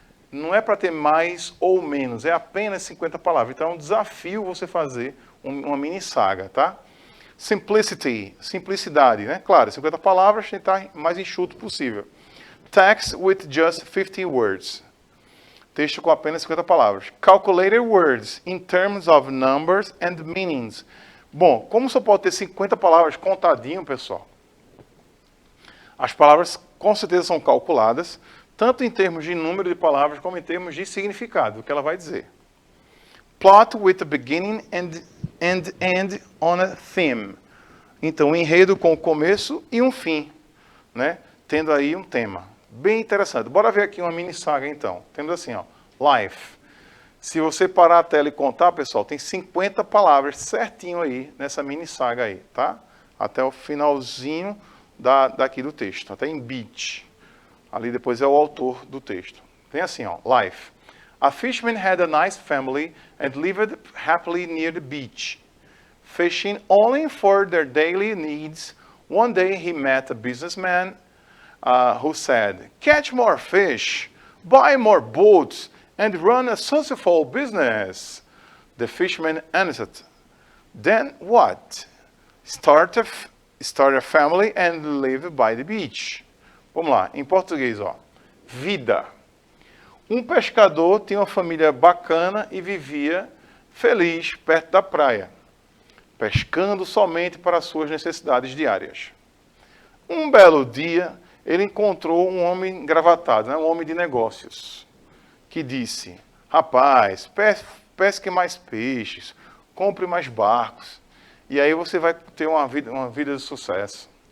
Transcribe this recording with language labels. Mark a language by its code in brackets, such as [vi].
[pt] Não é para ter mais ou menos, é apenas 50 palavras. Então é um desafio você fazer uma mini saga, tá? Simplicity, simplicidade, né? Claro, 50 palavras, tentar mais enxuto possível. [en] Text with just 50 words. [pt] Texto com apenas 50 palavras. [en] Calculated words in terms of numbers and meanings. [pt] Bom, como só pode ter 50 palavras contadinho, pessoal? As palavras com certeza são calculadas, tanto em termos de número de palavras, como em termos de significado, o que ela vai dizer. [en] Plot with a beginning and end on a theme. [pt] Então, um enredo com o começo e um fim, né? Tendo aí um tema. Bem interessante. Bora ver aqui uma mini saga, então. Temos assim, ó. life. Se você parar a tela e contar, pessoal, tem 50 palavras certinho aí nessa mini saga aí, tá? Até o finalzinho daqui do texto, até em beach. Ali depois é o autor do texto. Tem assim, ó, life. [en] A fisherman had a nice family and lived happily near the beach. Fishing only for their daily needs, one day he met a businessman who said, "Catch more fish, buy more boats, and run a successful business." The fisherman answered, "Then what? Start a family and live by the beach." [pt] Vamos lá, em português, ó. Vida. Um pescador tinha uma família bacana e vivia feliz perto da praia, pescando somente para suas necessidades diárias. Um belo dia, ele encontrou um homem engravatado, né, um homem de negócios, que disse: "Rapaz, pesque mais peixes, compre mais barcos, e aí você vai ter uma vida de sucesso."